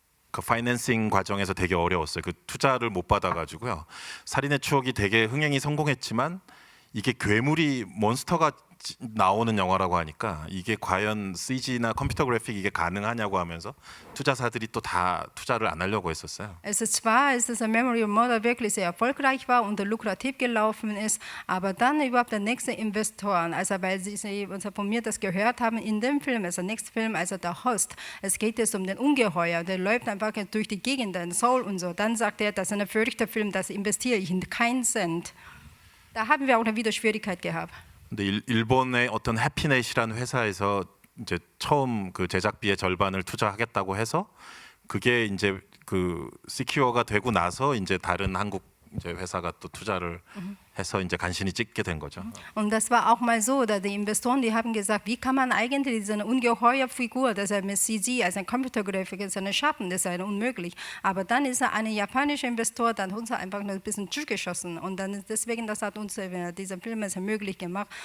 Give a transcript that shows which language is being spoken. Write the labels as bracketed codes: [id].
[ko] 그 파이낸싱 과정에서 되게 어려웠어요. 그 투자를 못 받아가지고요. 살인의 추억이 되게 흥행이 성공했지만 이게 괴물이 몬스터가 나오는 영화라고 하니까 이게 과연 CG나 컴퓨터 그래픽 이게 가능하냐고 하면서 투자사들이 또 다 투자를 안 하려고 했었어요. [de] Also zwar ist es Memory of Murder wirklich sehr erfolgreich war und lukrativ gelaufen ist, aber dann überhaupt der nächste Investoren, also weil sie von mir das gehört haben, in dem Film, also der nächste Film, also der Host, es geht jetzt um den Ungeheuer, der läuft einfach durch die Gegend in Seoul und so, dann sagt er, das ist ein verrückter Film, das investiere ich in keinen Cent. Da haben wir auch wieder Schwierigkeit gehabt. [ko] 근데 일본의 어떤 해피넷이라는 회사에서 이제 처음 그 제작비의 절반을 투자하겠다고 해서 그게 이제 그 시큐어가 되고 나서 이제 다른 한국 이제 회사가 또 투자를 해서 이제 간신히 찍게 된 거죠. [de] Und das war auch mal so, da die Investoren, die haben gesagt, wie kann man eigentlich diese ungeheuer Figur, das ist mit CG, also ein Computergrafik, ist eine Schatten, das ist unmöglich. Aber dann ist ein japanischer Investor, dann hat uns einfach ein bisschen zugeschossen und dann deswegen, das hat uns dieser Film möglich gemacht.